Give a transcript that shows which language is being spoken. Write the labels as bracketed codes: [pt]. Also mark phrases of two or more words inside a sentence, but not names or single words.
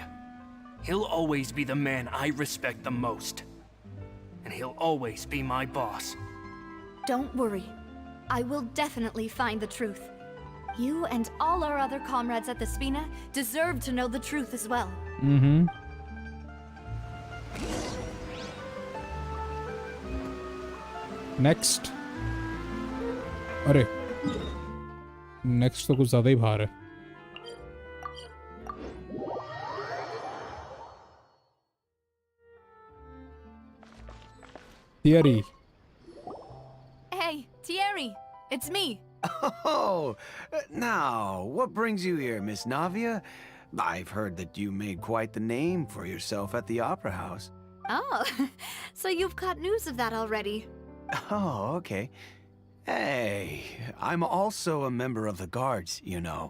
[en] He'll always be the man I respect the most, and he'll always be my boss. Don't worry. I will definitely find the truth. You and all our other comrades at the Spina deserve to know the truth as well. [hi] नेक्स्ट अरे नेक्स्ट तो कुछ ज़्यादा ही बाहर है. [en] Thierry. Hey, Thierry, it's me. Oh, now, what brings you here, Miss Navia? I've heard that you made quite the name for yourself at the Opera House. Oh, so you've caught news of that already. Oh, okay. Hey, I'm also a member of the guards, you know.